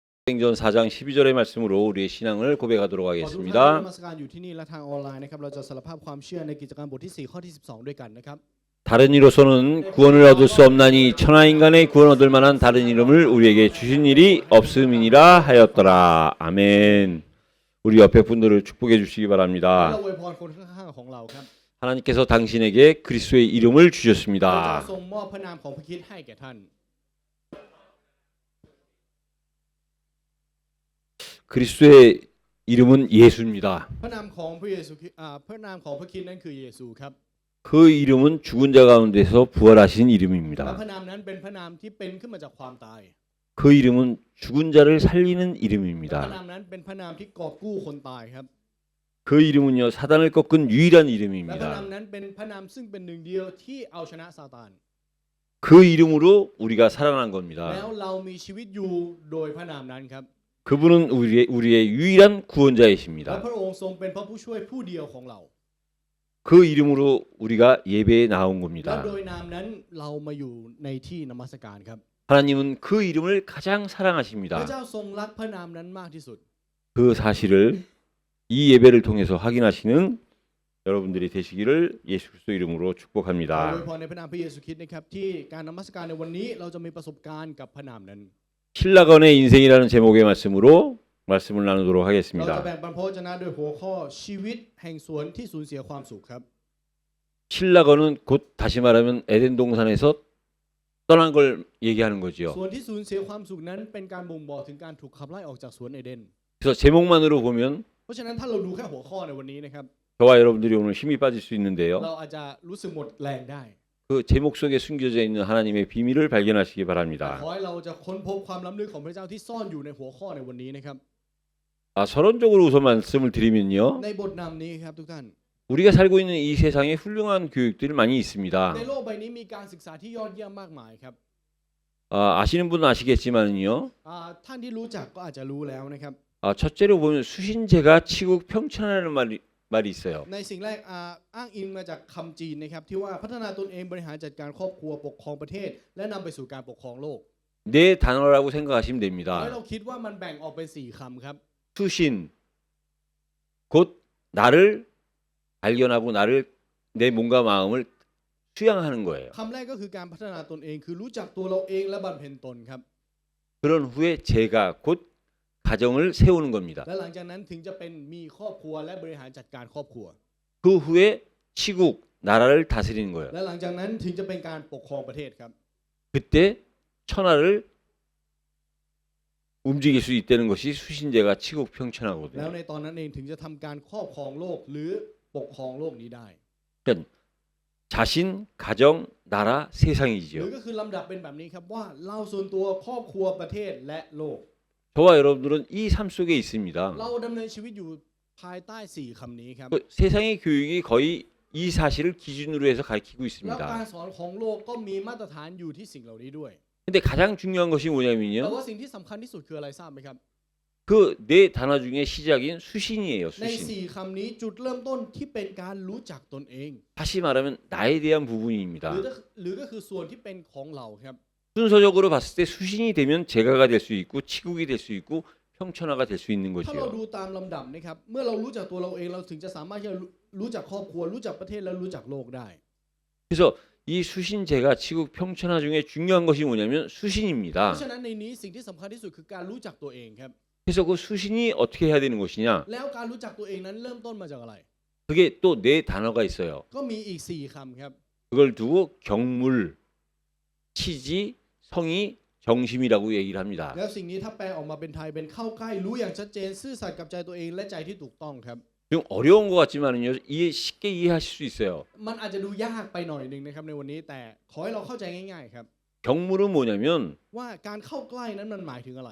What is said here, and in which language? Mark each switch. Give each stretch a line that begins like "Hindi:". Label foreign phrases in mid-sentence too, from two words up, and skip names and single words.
Korean: 사도행전 4장 12절의 말씀으로 우리의 신앙을 고백하도록
Thai: ขอทุกท่านที่น
Korean: 하겠습니다.
Thai: มัสการอยู่ที่นี่และทางออนไลน์นะครับเราจะสารภาพความเชื่อในกิจการบทที่4ข้อที่12ด้วยกันนะครับ
Korean: 다른 이로서는 구원을 얻을 수 없나니 천하 인간의 구원 얻을 만한 다른 이름을 우리에게 주신 일이 없음이니라 하였더라. 아멘. 우리 옆에 분들을 축복해 주시기
Thai: และ
Korean: 바랍니다.
Thai: เราอวยพรคนข้างๆของเราครับ
Korean: 하나님께서 당신에게 그리스도의 이름을
Thai: พระเจ้า
Korean: 주셨습니다.
Thai: ทรงมอบพระนามของพระคริสต์ให้แก่ท่าน
Korean: 그리스도의 이름은 예수입니다.
Thai: พระนามของพระเยซูคริสต์พระนามของพระคริสต์นั้นคือเยซูครับ
Korean: 그 이름은 죽은 자 가운데서 부활하신
Thai: และ
Korean: 이름입니다.
Thai: พระนามนั้นเป็นพระนามที่เป็นขึ้นมาจากความตาย
Korean: 그 이름은 죽은 자를 살리는
Thai: และพระ
Korean: 이름입니다.
Thai: นามนั้นเป็นพระนามที่กอบกู้คนตายครับ
Korean: 그 이름은요 사단을 꺾은 유일한
Thai: และพระนาม
Korean: 이름입니다.
Thai: นั้นเป็นพระนามซึ่งเป็นหนึ่งเดียวที่เอาชนะซาตาน
Korean: 그 이름으로 우리가 살아난
Thai: แล้ว
Korean: 겁니다.
Thai: เรามีชีวิตอยู่โดยพระนามนั้นครับ
Korean: 그분은 우리의 유일한
Thai: และ
Korean: 구원자이십니다.
Thai: พระองค์ทรงเป็นพระผู้ช่วยผู้เดียวของเรา
Korean: 그 이름으로 우리가 예배에 나온
Thai: และ
Korean: 겁니다.
Thai: โดยนามนั้นเรามาอยู่ในที่นมัสการครับ
Korean: 하나님은 그 이름을 가장
Thai: พระ
Korean: 사랑하십니다.
Thai: เจ้าทรงรักพระนามนั้นมากที่สุด
Korean: 그 사실을 이 예배를 통해서 확인하시는 여러분들이 되시기를 예수 그리스도 이름으로
Thai: ขออวย
Korean: 축복합니다.
Thai: พรในพระนามพระเยซูคริสต์นะครับที่การนมัสการในวันนี้เราจะมีประสบการณ์กับพระนามนั้น
Korean: 신라건의 인생이라는 제목의 말씀으로 말씀을 나누도록
Thai: เราจะ
Korean: 하겠습니다.
Thai: แบ่งปันพระวจนะโดยหัวข้อชีวิตแห่งสวนที่สูญเสียความสุขครับ
Korean: 신라건은 곧 다시 말하면 에덴 동산에서 떠난 걸 얘기하는 거지요.
Thai: ส่วนที่สูญเสียความสุขนั้นเป็นการบ่งบอกถึงการถูกขับไล่ออกจากสวนเอเดน
Korean: 그래서 제목만으로 보면
Thai: เพราะฉะนั้นถ้าเราดูแค่หัวข้อในวันนี้นะครับ
Korean: 저와 여러분들이 오늘 힘이 빠질 수 있는데요.
Thai: เราอาจจะรู้สึกหมดแรงได้
Korean: 그 제목 속에 숨겨져 있는 하나님의 비밀을 발견하시기
Thai: แต่
Korean: 바랍니다.
Thai: ขอให้เราจะค้นพบความล้ำลึกของพระเจ้าที่ซ่อนอยู่ในหัวข้อในวันนี้นะครับ
Korean: 서론적으로 우선 말씀을 드리면요.
Thai: ในบทนำนี้ครับทุกท่าน
Korean: 우리가 살고 있는 이 세상에 훌륭한 교육들이 많이 있습니다.
Thai: ในโลกใบนี้มีการศึกษาที่ยอดเยี่ยมมากมายครับ
Korean: 아시는 분은 아시겠지만요.
Thai: ท่านที่รู้จักก็อาจจะรู้แล้วนะครับ
Korean: 첫째로 보면 수신제가 치국 평천하는 말이 있어요.
Thai: ในสิ่งแรกอ้างอิงมาจากคำจีนนะครับที่ว่าพัฒนาตนเองบริหารจัดการครอบครัวปกครองประเทศ และนำไปสู่การปกครองโลก
Korean: 네 단어라고 생각하시면
Thai: ให้
Korean: 됩니다.
Thai: เราคิดว่ามันแบ่งออกเป็น4คำครับ
Korean: 수신 곧 나를 발견하고 나를 내 몸과 마음을 수양하는 거예요.
Thai: คำแรกก็คือการพัฒนาตนเองคือรู้จักตัวเราเองและบำเพ็ญตนครับ
Korean: 그런 후에 제가 곧 가정을 세우는 겁니다.
Thai: และหลังจากนั้นถึงจะเป็นมีครอบครัวและบริหารจัดการครอบครัว
Korean: 그 후에 치국 나라를 다스리는 거예요.
Thai: และหลังจากนั้นถึงจะเป็นการปกครองประเทศครับ
Korean: 그때 천하를 움직일 수 있다는 것이 수신제가 치국
Thai: แล้ว
Korean: 평천하거든요.
Thai: ในตอนนั้นเองถึงจะทำการครอบครองโลกหรือปกครองโลกนี้ได้
Korean: 자신, 가정, 나라,
Thai: หรือ
Korean: 세상이지요.
Thai: ก็คือลำดับเป็นแบบนี้ครับว่าเราส่วนตัวครอบครัวประเทศและโลก
Korean: 저와 여러분들은 이 삶 속에 있습니다.
Thai: เราดำเนินชีวิตอยู่ภายใต้4คำนี้ครับ
Korean: 세상의 교육이 거의 이 사실을 기준으로 해서 가르치고
Thai: แล้ว
Korean: 있습니다.
Thai: การสอนของโลกก็มีมาตรฐานอยู่ที่สิ่งเหล่านี้ด้วย
Korean: 근데 가장 중요한 것이
Thai: แต่
Korean: 뭐냐면요.
Thai: ว่าสิ่งที่สำคัญที่สุดคืออะไรทราบไหมครับ
Korean: 그 네 단어 중에 시작인 수신이에요.
Thai: ใน
Korean: 수신.
Thai: 4คำนี้จุดเริ่มต้นที่เป็นการรู้จักตนเอง
Korean: 다시 말하면 나에 대한
Thai: ห
Korean: 부분입니다.
Thai: รือก็คือส่วนที่เป็นของเราครับ
Korean: 순서적으로 봤을 때 수신이 되면 제가가 될 수 있고 치국이 될 수 있고 평천하가 될 수 있는
Thai: ถ้าเรา
Korean: 거지요.
Thai: ดูตามลำดับนะครับเมื่อเรารู้จักตัวเราเองเราถึงจะสามารถที่จะรู้จักครอบครัวรู้จักประเทศและรู้จักโลกได้
Korean: 그래서 이 수신제가 치국 평천하 중에 중요한 것이 뭐냐면
Thai: เพ
Korean: 수신입니다.
Thai: ราะฉะนั้นในนี้สิ่งที่สำคัญที่สุดคือการรู้จักตัวเองครับ
Korean: 그래서 그 수신이 어떻게 해야 되는 것이냐?
Thai: แล้วการรู้จักตัวเองนั้นเริ่มต้นมาจากอะไร
Korean: 그게 또 네 단어가 있어요.
Thai: ก็มีอีก4คำครับ
Korean: 그걸 두고 경물, 치지, 성의, 정심이라고 얘기를 합니다.
Thai: แล้วสิ่งนี้ถ้าแปลออกมาเป็นไทยเป็นเข้าใกล้รู้อย่างชัดเจนซื่อสัตย์กับใจตัวเองและใจที่ถูกต้องครับ
Korean: 좀 어려운 것 같지만은요, 쉽게 이해하실 수 있어요.
Thai: มันอาจจะดูยากไปหน่อยนึงนะครับในวันนี้แต่ขอให้เราเข้าใจง่ายๆครับ
Korean: 경물은 뭐냐면
Thai: ว่าการเข้าใกล้นั้นมันหมายถึงอะไร